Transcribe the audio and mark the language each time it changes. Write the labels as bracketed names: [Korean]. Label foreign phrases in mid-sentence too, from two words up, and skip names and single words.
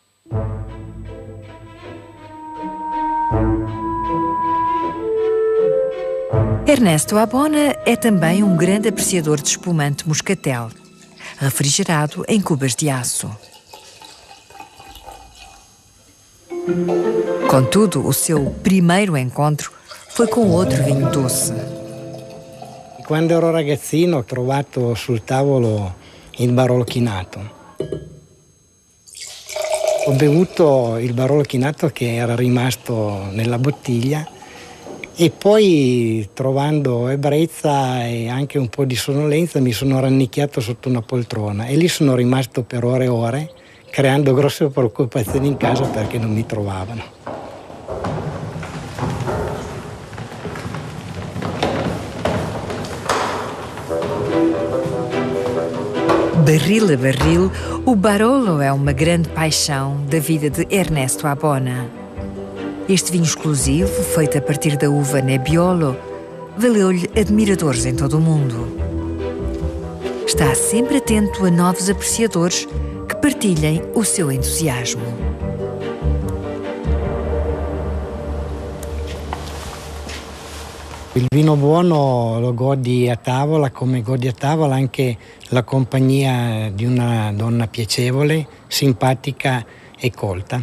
[Portuguese] Ernesto Abona é também um grande apreciador de espumante moscatel, refrigerado em cubas de aço. Contudo, o seu primeiro encontro foi com outro vinho doce. [Italian] Quando ero ragazzino ho trovato sul tavolo il Barolo chinato. Ho bevuto il Barolo chinato che era rimasto nella bottiglia e poi, trovando ebbrezza e anche un po' di sonnolenza, mi sono rannicchiato sotto una poltrona e lì sono rimasto per ore e ore, creando grosse preoccupazioni in casa perché non mi trovavano. [Portuguese] Barril a barril, o Barolo é uma grande paixão da vida de Ernesto Abona. Este vinho exclusivo, feito a partir da uva Nebbiolo, valeu-lhe admiradores em todo o mundo. Está sempre atento a novos apreciadores que partilhem o seu entusiasmo. [Italian] Il vino buono lo godi a tavola, come godi a tavola anche la compagnia di una donna piacevole, simpatica e colta.